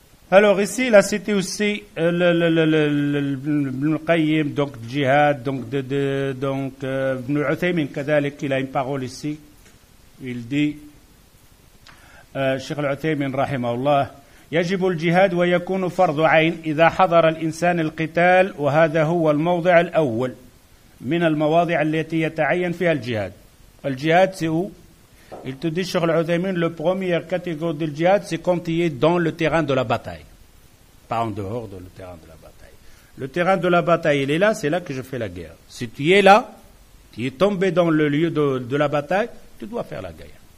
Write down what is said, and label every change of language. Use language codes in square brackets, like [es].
[fr] Alors ici, il a cité aussi le Qayyim, donc djihad, donc Ibn Uthaymin, il a une parole ici, il dit [ar] الشيخ العثيمين رحمه الله يجب الجهاد ويكون فرض عين إذا حضر الإنسان القتال وهذا هو الموضع الأول من المواضع التي يتعين فيها الجهاد. [fr] الجهاد c'est où? Il te dit Cheikh Al-Uthaymin, le première catégorie du djihad c'est quand tu es dans le terrain de la bataille, pas en dehors du terrain de la bataille. Le terrain de la bataille il est là, c'est là que je fais la guerre. Si tu es là, tu es tombé dans le lieu de la bataille, tu dois faire la guerre.